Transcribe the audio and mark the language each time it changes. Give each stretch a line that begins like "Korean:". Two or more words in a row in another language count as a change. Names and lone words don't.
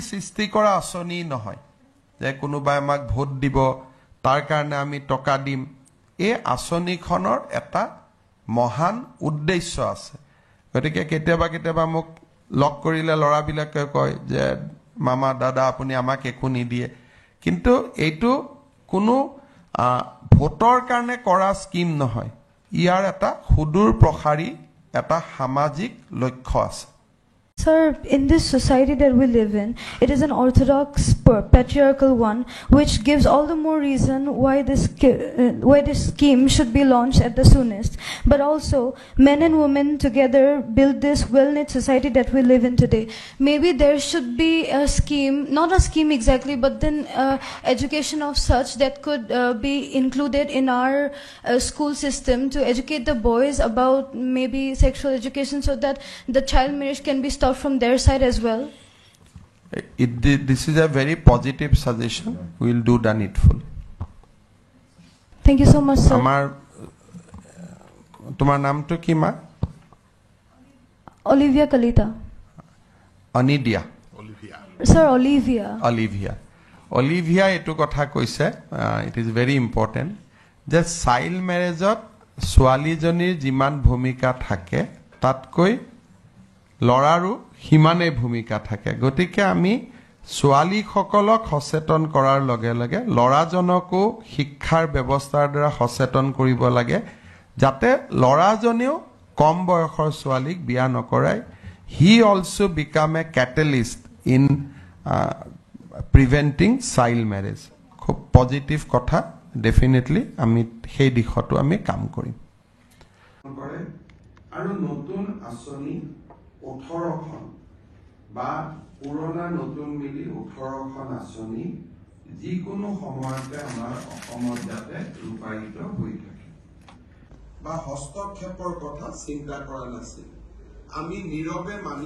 Assamese: সৃষ্টি কৰা আঁচনি নহয় যে কোনোবাই আমাক ভোট দিব তাৰ কাৰণে আমি টকা দিম এই আঁচনিখনৰ এটা মহান উদ্দেশ্য আছে গতিকে কেতিয়াবা মোক লক কৰিলে লৰাবিলাকে কয় যে মামা দাদা আপুনি আমাক একো নিদিয়ে কিন্তু এইটো কোনো ভোটৰ কাৰণে কৰা স্কিম নহয় ইয়াৰ এটা সুদূৰ প্ৰসাৰী এটা সামাজিক লক্ষ্য আছে
English: Sir, in this society that we live in, it is an orthodox, patriarchal one, which gives all the more reason why this scheme should be launched at the soonest. But also, men and women together build this well-knit society that we live in today. Maybe there should be a scheme, not a scheme exactly, but then education of such that could be included in our school system to educate the boys about maybe sexual education so that the child marriage can be stopped from their side as well. This is a very positive suggestion. We will do the needful. Thank you so much, sir.
Assamese: তোমার নাম তো কি মা Olivia Kalita. Anidia. Sir, Olivia এটো কথা কৈছে
English: it is very important
Assamese: যে
English: child marriage
Assamese: ছোৱালীজনীৰ যিমান ভূমিকা থাকে তাতকৈ লৰাৰো হিমানে ভূমিকা থাকে গতিকে আমি ছোৱালীসকলক সচেতন কৰাৰ লগে লগে লৰাজনকো শিক্ষাৰ ব্যৱস্থাৰ দ্বাৰা সচেতন কৰিব লাগে যাতে লৰাজনেও কম বয়সৰ ছোৱালীক বিয়া নকৰাই
English: he also become a catalyst in preventing child marriage
Assamese: খুব পজিটিভ কথা ডেফিনেটলি আমি সেই দিশটো আমি কাম কৰিম আৰু নতুন আঁচনি 18খন বা পুৰণা নতুন মিলি 18খন আঁচনি যিকোনো সময়তে আমাৰ অসমত যাতে ৰূপায়িত হৈ থাকে বা হস্তক্ষেপৰ কথা চিন্তা কৰা নাছিল আমি নীৰৱে মানি